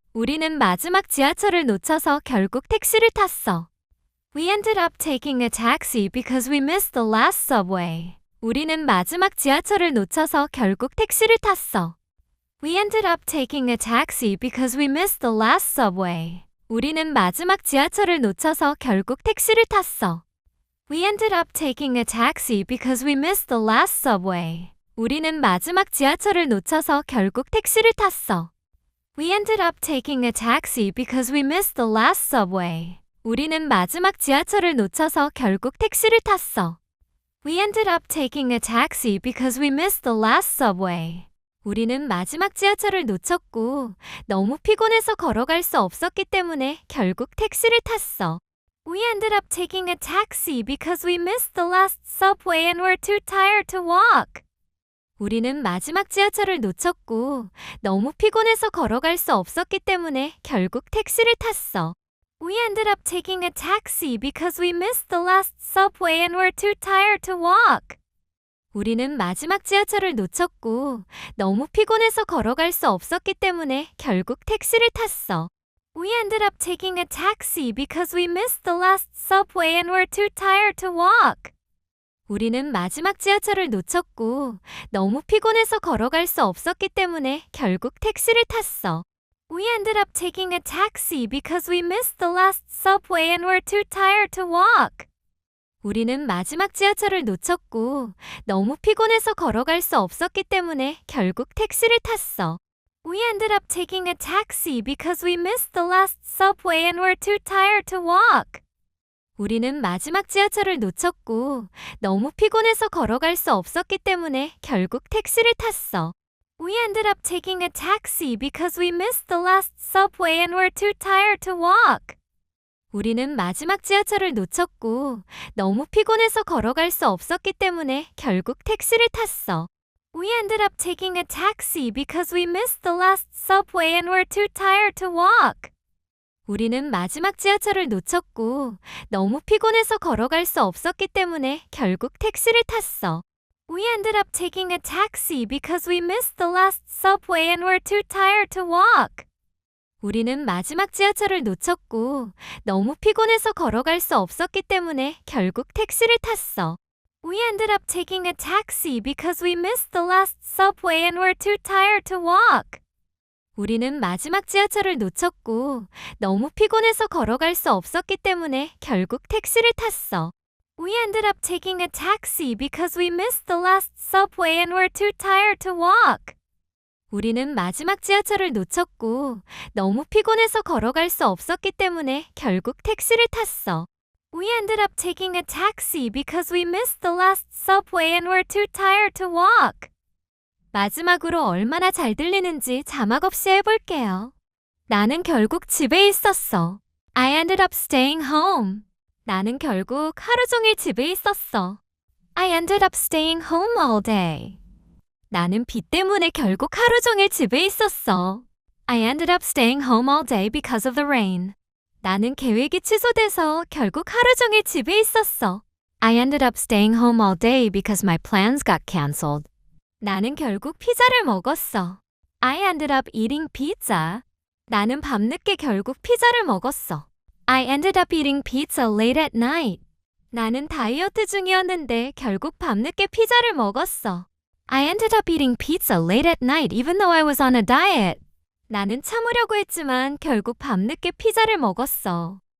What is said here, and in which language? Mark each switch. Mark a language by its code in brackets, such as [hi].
[ko] 우리는 마지막 지하철을 놓쳐서 결국 택시를 탔어. [en] We ended up taking a taxi because we missed the last subway. [ko] 우리는 마지막 지하철을 놓쳐서 결국 택시를 탔어. [en] We ended up taking a taxi because we missed the last subway. [ko] 우리는 마지막 지하철을 놓쳐서 결국 택시를 탔어. [en] We ended up taking a taxi because we missed the last subway. [ko] 우리는 마지막 지하철을 놓쳐서 결국 택시를 탔어. [en] We ended up taking a taxi because we missed the last subway. [ko] 우리는 마지막 지하철을 놓쳐서 결국 택시를 탔어. [en] We ended up taking a taxi because we missed the last subway. [ko] 우리는 마지막 지하철을 놓쳤고 너무 피곤해서 걸어갈 수 없었기 때문에 결국 택시를 탔어. [en] We ended up taking a taxi because we missed the last subway and were too tired to walk. [ko] 우리는 마지막 지하철을 놓쳤고 너무 피곤해서 걸어갈 수 없었기 때문에 결국 택시를 탔어. [en] We ended up taking a taxi because we missed the last subway and were too tired to walk. [ko] 우리는 마지막 지하철을 놓쳤고 너무 피곤해서 걸어갈 수 없었기 때문에 결국 택시를 탔어. [en] We ended up taking a taxi because we missed the last subway and were too tired to walk. [ko] 우리는 마지막 지하철을 놓쳤고 너무 피곤해서 걸어갈 수 없었기 때문에 결국 택시를 탔어. [en] We ended up taking a taxi because we missed the last subway and were too tired to walk. [ko] 우리는 마지막 지하철을 놓쳤고 너무 피곤해서 걸어갈 수 없었기 때문에 결국 택시를 탔어. [en] We ended up taking a taxi because we missed the last subway and were too tired to walk. [ko] 우리는 마지막 지하철을 놓쳤고 너무 피곤해서 걸어갈 수 없었기 때문에 결국 택시를 탔어. [en] We ended up taking a taxi because we missed the last subway and were too tired to walk. [ko] 우리는 마지막 지하철을 놓쳤고 너무 피곤해서 걸어갈 수 없었기 때문에 결국 택시를 탔어. [en] We ended up taking a taxi because we missed the last subway and were too tired to walk. [ko] 우리는 마지막 지하철을 놓쳤고 너무 피곤해서 걸어갈 수 없었기 때문에 결국 택시를 탔어. [en] We ended up taking a taxi because we missed the last subway and were too tired to walk. [ko] 우리는 마지막 지하철을 놓쳤고 너무 피곤해서 걸어갈 수 없었기 때문에 결국 택시를 탔어. [en] We ended up taking a taxi because we missed the last subway and were too tired to walk. [ko] 우리는 마지막 지하철을 놓쳤고 너무 피곤해서 걸어갈 수 없었기 때문에 결국 택시를 탔어. [en] We ended up taking a taxi because we missed the last subway and were too tired to walk. [ko] 우리는 마지막 지하철을 놓쳤고 너무 피곤해서 걸어갈 수 없었기 때문에 결국 택시를 탔어. [en] We ended up taking a taxi because we missed the last subway and were too tired to walk. [ko] 마지막으로 얼마나 잘 들리는지 자막 없이 해볼게요. 나는 결국 집에 있었어. [en] I ended up staying home. [ko] 나는 결국 하루 종일 집에 있었어. [en] I ended up staying home all day. [ko] 나는 비 때문에 결국 하루 종일 집에 있었어. [en] I ended up staying home all day because of the rain. [ko] 나는 계획이 취소돼서 결국 하루 종일 집에 있었어. [en] I ended up staying home all day because my plans got canceled. [ko] 나는 결국 피자를 먹었어. [en] I ended up eating pizza. [ko] 나는 밤늦게 결국 피자를 먹었어. [en] I ended up eating pizza late at night. [ko] 나는 다이어트 중이었는데 결국 밤늦게 피자를 먹었어. [en] I ended up eating pizza late at night even though I was on a diet. [ko] 나는 참으려고 했지만 결국 밤늦게 피자를 먹었어.